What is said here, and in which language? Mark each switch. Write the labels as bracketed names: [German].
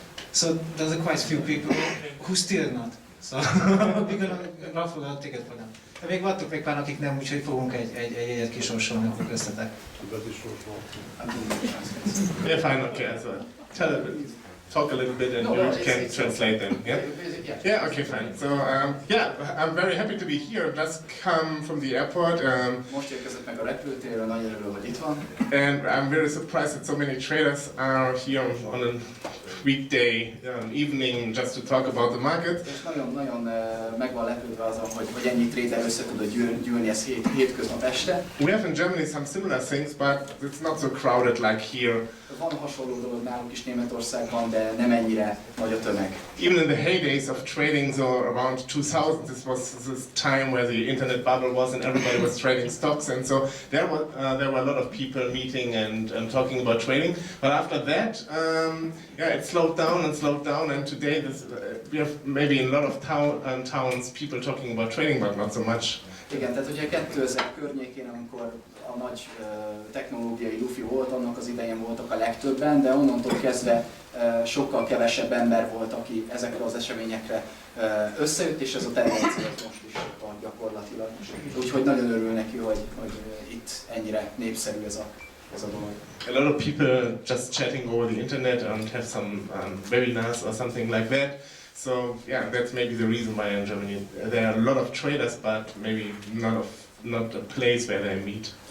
[English] So there's quite few people who still not. So we're gonna raffle a ticket for them. [Hungarian] De még vannak még pár, akik nem, úgyhogy fogunk egy jegyet kisorsolni akkor köztetek. [English] Yeah, fine, okay, so talk a little bit and you can translate them, yeah? Yeah, okay, fine. So, yeah, I'm very happy to be here. Just come from the airport. [Hungarian] Most érkezett meg a repülőtérről, nagyon örülök, hogy itt van. [English] And I'm very surprised that so many traders are here on a weekday evening just to talk about the market. [Hungarian] És nagyon meg van lepődve azon, hogy ennyi trader össze tudod gyűlni ez hétköznap este. [English] We have in Germany some similar things, but it's not so crowded like here. [Hungarian] Van hasonló dolog nálunk is Németországban, de nem ennyire nagy a tömeg. [English] Even in the heydays of trading, so around 2000, this was this time where the internet bubble was and everybody was trading stocks, and so there were a lot of people meeting and talking about trading. But after that, yeah, it slowed down, and today we have maybe in a lot of towns people talking about trading, but not so much. [Hungarian] Igen, tehát ugye 2000 környékén, amikor a nagy technológiai lufi volt, annak az idején voltak a legtöbben, de onnantól kezdve sokkal kevesebb ember volt, aki ezekre az eseményekre összejött, és ez a tendencia most is van gyakorlatilag. Úgyhogy nagyon örül neki, hogy itt ennyire népszerű ez a dolog. [English] A lot of people just chatting over the internet and have some webinars or something like that. So yeah, that's maybe the reason why in Germany there are a lot of traders, but maybe not a place where they meet.